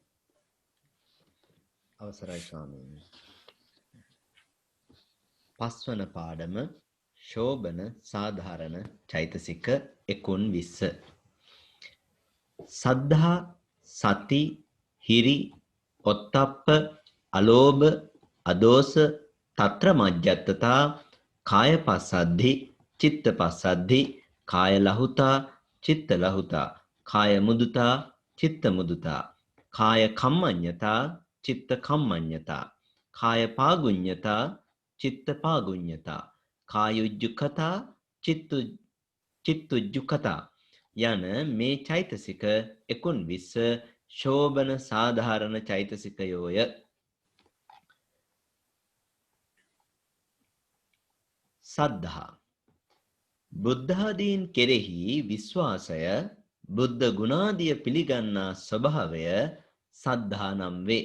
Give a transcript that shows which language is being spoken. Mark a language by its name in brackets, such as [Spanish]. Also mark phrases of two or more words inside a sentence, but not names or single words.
[Sinhala] අවසරයි ස්වාමීනි. පස්වන පාඩම ශෝබන සාධාරණ චෛතසික 19. [Pali] සද්ධා, සති, හිරි, ඔත්තප්ප, අලෝභ, අදෝස, తත්‍ර මජ්ජත්තතා, කාය පස්සද්ධි, චිත්ත පස්සද්ධි, කාය ලහුතා, චිත්ත ලහුතා, කාය මුදුතා, චිත්ත මුදුතා, කාය කම්මඤ්ඤතා, චිත්ත කම්මඤ්ඤතා, කාය පාගුඤ්ඤතා, චිත්ත පාගුඤ්ඤතා, කායුජ්ජුකතා, චිත්තුජ්ජුකතා [Sinhala] යන මේ චෛතසික 19 ශෝබන සාධාරණ චෛතසිකයෝය. සද්ධා බුද්ධාදීන් කෙරෙහි විශ්වාසය, බුද්ධ ගුණාදිය පිළිගන්නා ස්වභාවය සද්ධා නම් වේ.